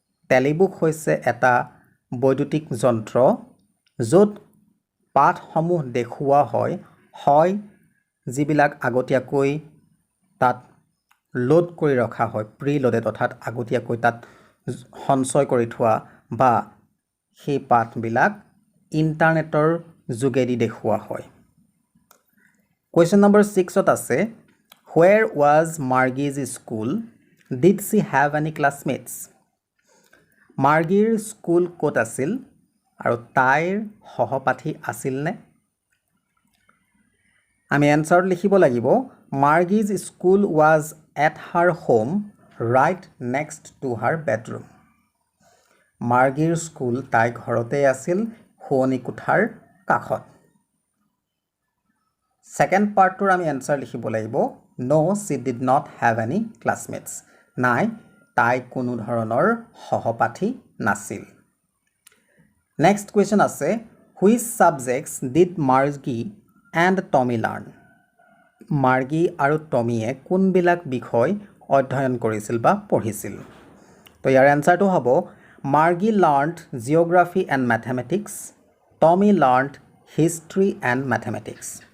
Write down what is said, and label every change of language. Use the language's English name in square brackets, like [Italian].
[Assamese] টেলিবুক হৈছে এটা বৈদ্যুতিক যন্ত্ৰ য'ত পাঠসমূহ দেখুওৱা হয় যিবিলাক আগতীয়াকৈ তাত লোড কৰি ৰখা হয় প্ৰিলোডেড অৰ্থাৎ আগতীয়াকৈ তাত সঞ্চয় কৰি থোৱা বা সেই পাঠবিলাক ইণ্টাৰনেটৰ যোগেদি দেখুওৱা হয় [English] Question number 6 আছে Where was Margie's school? Did she have any classmates? [Assamese] মাৰ্গিৰ school ক'ত আছিল আৰু তাইৰ সহপাঠী আছিল নে আমি এনসাৰত লিখিব লাগিব [English] Margie's school was at her home right next to her bedroom [Assamese] মাৰ্গিৰ school তাই ঘৰতে আছিল শোৱনি কোঠাৰ কাষত [English] Second part [Assamese] to আমি answer লিখিব লাগিব [English] No, she did not have any classmates. [Assamese] নাই তাই কোনো ধৰণৰ সহপাঠী নাছিল [English] Next question আছে Which subjects did Margie and Tommy learn? [Assamese] মাৰ্গি আৰু টমিয়ে কোনবিলাক বিষয় অধ্যয়ন কৰিছিল বা পঢ়িছিল তো ইয়াৰ এনসাৰটো হ'ব [English] Margie learned geography and mathematics. Tommy learned history and mathematics.